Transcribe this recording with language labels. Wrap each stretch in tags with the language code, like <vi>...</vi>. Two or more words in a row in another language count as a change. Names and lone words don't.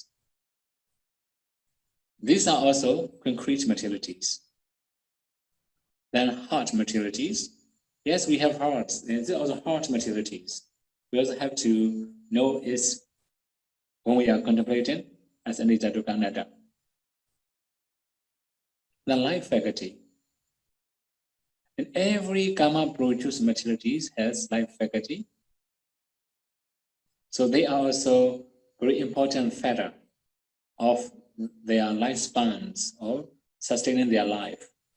<en>These are also concrete materialities. Then heart materialities. Yes, we have hearts. These are also heart materialities. We also have to know is when we are contemplating as</en> <pi>anicca dukkha anatta.</pi> <en>The life faculty. And every karma produced materialities has life faculty. So they are also very important factor of their lifespans or sustaining their life.</en>